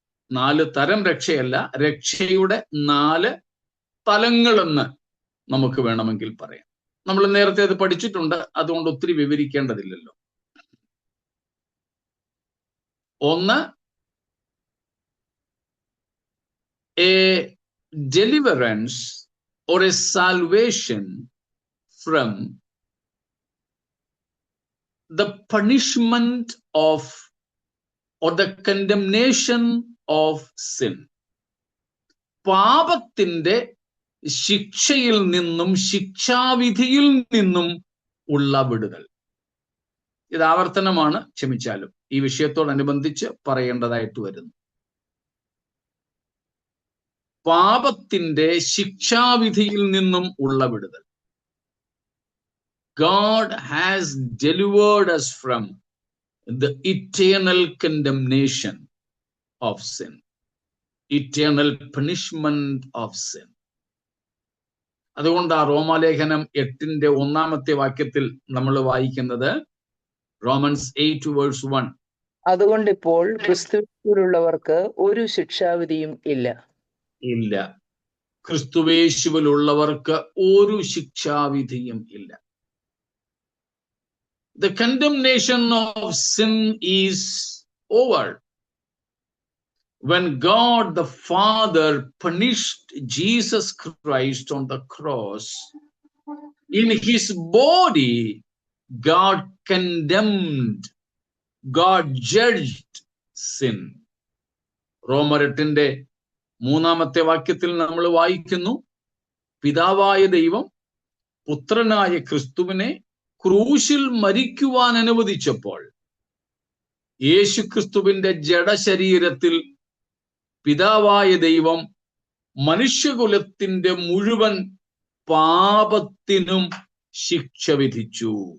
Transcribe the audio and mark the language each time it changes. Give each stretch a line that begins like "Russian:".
Malayalam: 4 തരം രക്ഷയല്ല, രക്ഷയുടെ 4 തലങ്ങളെന്ന് നമുക്ക് വേണമെങ്കിൽ പറയാം. നമ്മൾ നേരത്തെ അത് പഠിച്ചിട്ടുണ്ട്, അതുകൊണ്ട് ഒത്തിരി വിവരിക്കേണ്ടതില്ലല്ലോ.
English: 1, a deliverance or a salvation from the punishment of or the condemnation of sin.
Malayalam: പാപത്തിന്റെ ശിക്ഷയിൽ നിന്നും, ശിക്ഷാവിധിയിൽ നിന്നും ഉള്ള വിടുതൽ. ഇത് ആവർത്തനമാണ്, ക്ഷമിച്ചാലും ഈ വിഷയത്തോടനുബന്ധിച്ച് പറയേണ്ടതായിട്ട് വരുന്നു. പാപത്തിന്റെ ശിക്ഷാവിധിയിൽ നിന്നും ഉള്ള വിടുതൽ.
English: God has delivered us from the eternal condemnation of sin, eternal punishment of sin.
Malayalam: അതുകൊണ്ട് ആ റോമാലേഖനം 8-ന്റെ 1-ാമത്തെ വാക്യത്തിൽ നമ്മൾ വായിക്കുന്നത്, റോമൻസ് 8:1. അതുകൊണ്ട് ഇപ്പോൾ ക്രിസ്തുവിലുള്ളവർക്ക് ഒരു ശിക്ഷാവിധിയും ഇല്ല. ക്രിസ്തുവേശുവിലുള്ളവർക്ക് ഒരു ശിക്ഷാവിധിയും ഇല്ല.
English: The condemnation of sin is over. When God the Father punished Jesus Christ on the cross, in his body, God condemned, God judged sin.
Malayalam: റോമർ 8-ന്റെ 3-ാമത്തെ വാക്യത്തിൽ നമ്മൾ വായിക്കുന്നു, പിതാവായ ദൈവം പുത്രനായ ക്രിസ്തുവിനെ ക്രൂശിൽ മരിക്കുവാൻ അനുവദിച്ചപ്പോൾ യേശു ക്രിസ്തുവിന്റെ ജഡശരീരത്തിൽ പിതാവായ ദൈവം മനുഷ്യകുലത്തിന്റെ മുഴുവൻ പാപത്തിനും ശിക്ഷ വിധിച്ചു.